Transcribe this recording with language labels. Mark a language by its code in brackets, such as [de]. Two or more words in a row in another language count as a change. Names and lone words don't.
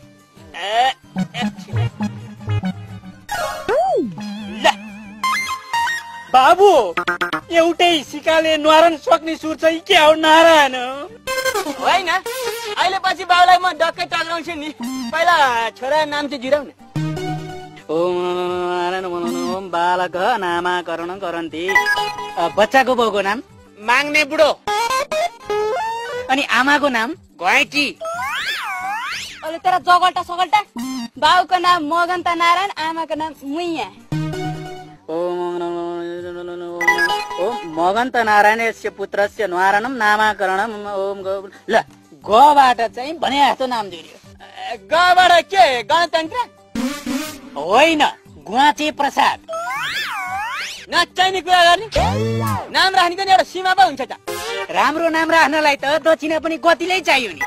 [ne] बाबु एउटै सिकाले न्वारन सक्ने सुर चाहिँ के हो नारायण होइन अहिले पछि बाबुलाई म डक्कै टक्राउँछु नि। पहिला छोरा नाम चाहिँ जुराउ न। [sa] ओम नारायण ओम बालक नामाकरण गरन्ति। [ne] बच्चाको बाउको नाम माग्ने बुढो अनि आमाको नाम घैँटी। अहिले तेरा जगल्टा सगल्टा बाउको नाम मगन्ता नारायण आमाको नाम मुइया। [sa] ओम मगन्त नारायणस्य पुत्रस्य न्वारणम नामाकरणम ओम गो। [ne] ल गबाट चाहिँ भने जस्तो नाम जोडियो। गबाट के गणतन्त्र होइन गुवाचे प्रसाद। नचाहिने कुरा गर्ने नाम राख्नेको नि एउटा सीमा पो हुन्छ त। राम्रो नाम राख्नलाई त दक्षिणा पनि गतिलै चाहियो नि।